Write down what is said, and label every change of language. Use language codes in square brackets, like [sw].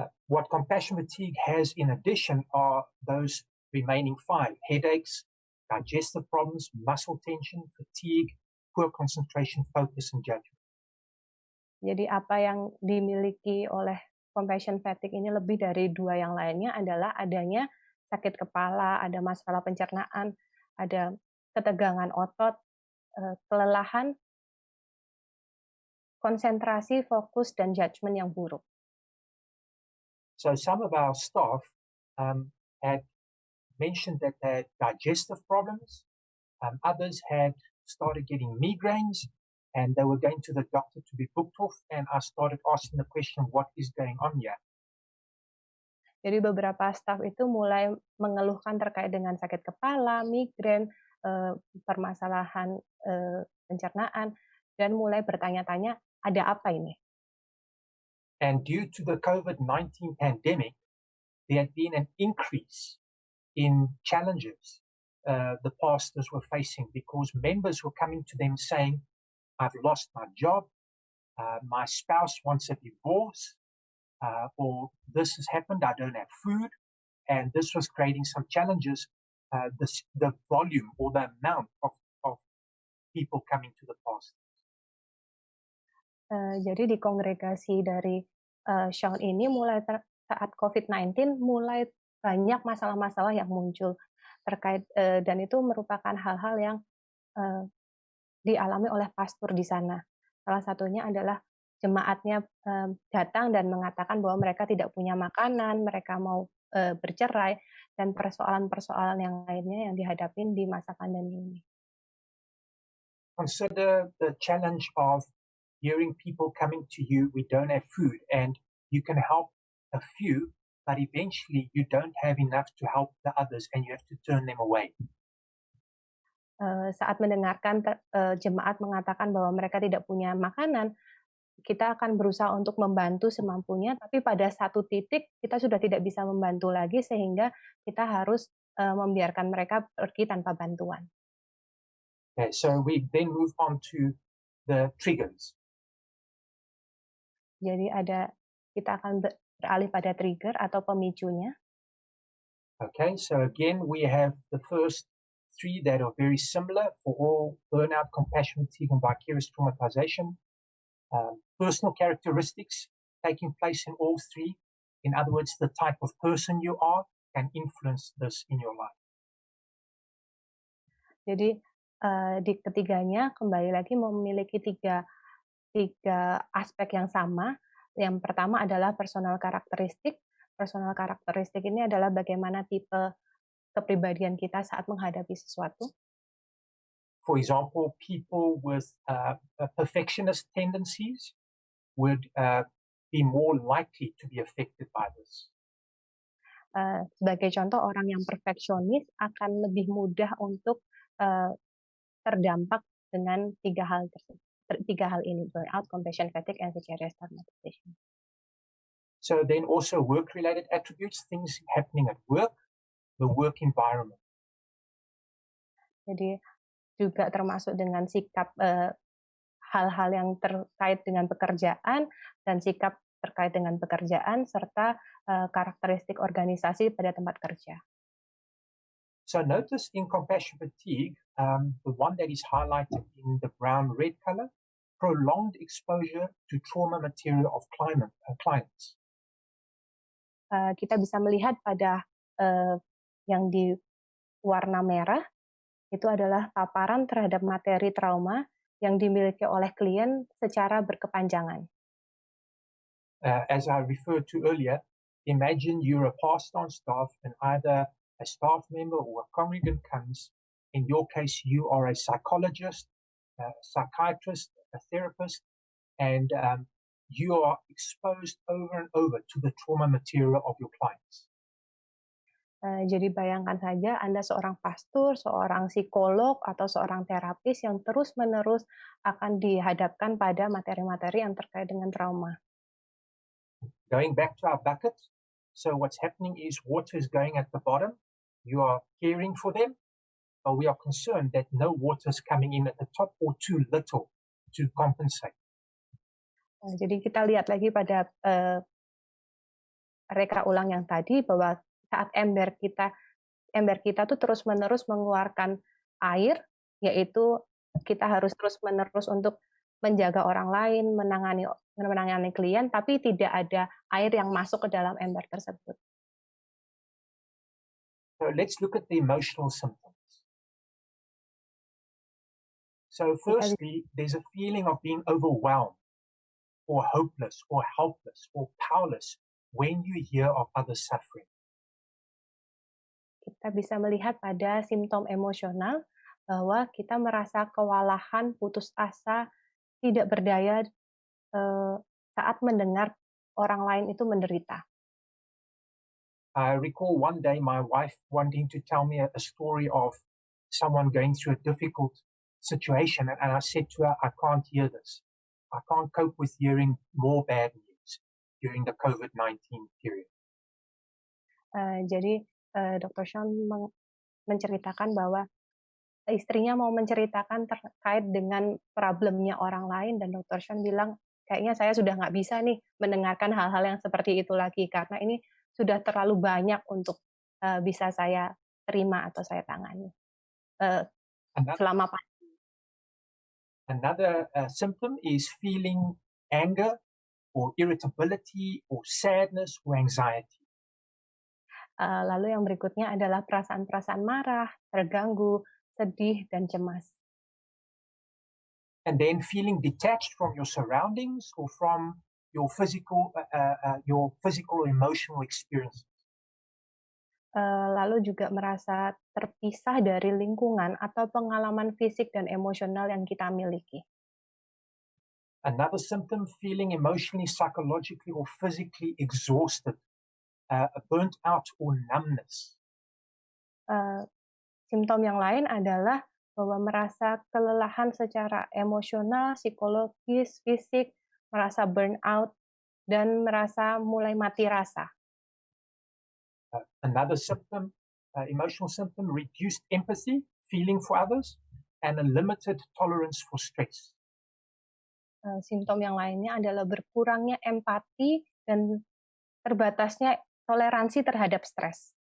[en] What compassion fatigue has in addition are those remaining 5: headaches, digestive problems, muscle tension, fatigue, poor concentration, focus, and judgment. [id] Jadi apa yang dimiliki oleh compassion fatigue ini lebih dari 2 yang lainnya adalah adanya sakit kepala, ada masalah pencernaan, ada ketegangan otot, kelelahan, konsentrasi, fokus, dan judgment yang buruk. [en] So some of our staff had mentioned that they had digestive problems. Others had started getting migraines, and they were going to the doctor to be booked off, and I started asking the question, what is going on here? [id] Jadi beberapa staf itu mulai mengeluhkan terkait dengan sakit kepala, migrain, permasalahan pencernaan, dan mulai bertanya-tanya, ada apa ini? [en] And due to the COVID-19 pandemic, there had been an increase in challenges the pastors were facing, because members were coming to them saying, I've lost my job, my spouse wants a divorce, or this has happened, I don't have food, and this was creating some challenges, the volume or the amount of people coming to the pastor. [id] Jadi di kongregasi dari Shaun ini mulai saat COVID-19 mulai banyak masalah-masalah yang muncul terkait dan itu merupakan hal-hal yang dialami oleh pastor di sana. Salah satunya adalah jemaatnya datang dan mengatakan bahwa mereka tidak punya makanan, mereka mau bercerai, dan persoalan-persoalan yang lainnya yang dihadapin di masa pandemi ini. [en] Consider the challenge of hearing people coming to you, we don't have food, and you can help a few, but eventually you don't have enough to help the others, and you have to turn them away. [id] Saat mendengarkan jemaat mengatakan bahwa mereka tidak punya makanan, kita akan berusaha untuk membantu semampunya, tapi pada satu titik kita sudah tidak bisa membantu lagi, sehingga kita harus membiarkan mereka pergi tanpa bantuan. [en] Okay, so we then move on to the triggers. [id] Jadi kita akan beralih pada trigger atau pemicunya. [en] Okay, so again we have the first 3 that are very similar for all burnout, compassion fatigue, and vicarious traumatization. Personal characteristics taking place in all 3. In other words, the type of person you are can influence this in your life. [id] Jadi di ketiganya kembali lagi memiliki tiga aspek yang sama. Yang pertama adalah personal karakteristik. Personal karakteristik ini adalah bagaimana tipe kepribadian kita saat menghadapi sesuatu. [en] For example, people with perfectionist tendencies would be more likely to be affected by this? [id] Sebagai contoh, orang yang perfeksionis akan lebih mudah untuk terdampak dengan tiga hal ini: burnout, [en] compassion fatigue, and vicarious traumatization. So then also work-related attributes, things happening at work, the work environment. [id] Jadi juga termasuk dengan sikap hal-hal yang terkait dengan pekerjaan dan sikap terkait dengan pekerjaan serta karakteristik organisasi pada tempat kerja. [en] So notice in compassion fatigue, the one that is highlighted in the brown-red color, prolonged exposure to trauma material of clients. [id] Kita bisa melihat pada yang di warna merah, itu adalah paparan terhadap materi trauma yang dimiliki oleh klien secara berkepanjangan. [en] As I referred to earlier, imagine you're a passed-on staff and either a staff member or a congregant comes. In your case, you are a psychologist, a psychiatrist, a therapist, and you are exposed over and over to the trauma material of your clients. [id] Jadi bayangkan saja Anda seorang pastor, seorang psikolog, atau seorang terapis yang terus-menerus akan dihadapkan pada materi-materi yang terkait dengan trauma. [en] Going back to our bucket, so what's happening is water is going at the bottom. You are caring for them, but we are concerned that no water is coming in at the top or too little to compensate. [id] Jadi kita lihat lagi pada reka ulang yang tadi bahwa saat ember kita tuh terus-menerus mengeluarkan air, yaitu kita harus terus-menerus untuk menjaga orang lain, menangani klien, tapi tidak ada air yang masuk ke dalam ember tersebut. [en] So let's look at the emotional symptoms. So firstly, there's a feeling of being overwhelmed or hopeless or helpless or powerless when you hear of others suffering. [id] Kita bisa melihat pada simptom emosional bahwa kita merasa kewalahan, putus asa, tidak berdaya saat mendengar orang lain itu menderita. [en] I recall one day my wife wanting to tell me a story of someone going through a difficult situation, and I said to her, I can't hear this. I can't cope with hearing more bad news during the COVID-19 period. [id] Jadi Dr. Shaun menceritakan bahwa istrinya mau menceritakan terkait dengan problemnya orang lain, dan Dr. Shaun bilang, kayaknya saya sudah nggak bisa nih mendengarkan hal-hal yang seperti itu lagi, karena ini sudah terlalu banyak untuk bisa saya terima atau saya tangani selama pandemi. [en] Another symptom is feeling anger or irritability or sadness or anxiety. [id] Lalu yang berikutnya adalah perasaan-perasaan marah, terganggu, sedih, dan cemas. [en] And then feeling detached from your surroundings or from your physical or emotional experiences. [id] Lalu juga merasa terpisah dari lingkungan atau pengalaman fisik dan emosional yang kita miliki. [en] Another symptom, feeling emotionally, psychologically, or physically exhausted. Burnt out or numbness. [id] Simptom yang lain adalah bahwa merasa kelelahan secara emosional, psikologis, fisik, merasa burnout, dan merasa mulai mati rasa. [en] Another symptom, emotional symptom, reduced empathy, feeling for others, and a limited tolerance for stress. [id] Simptom yang lainnya adalah berkurangnya empati dan terbatasnya toleransi terhadap stres.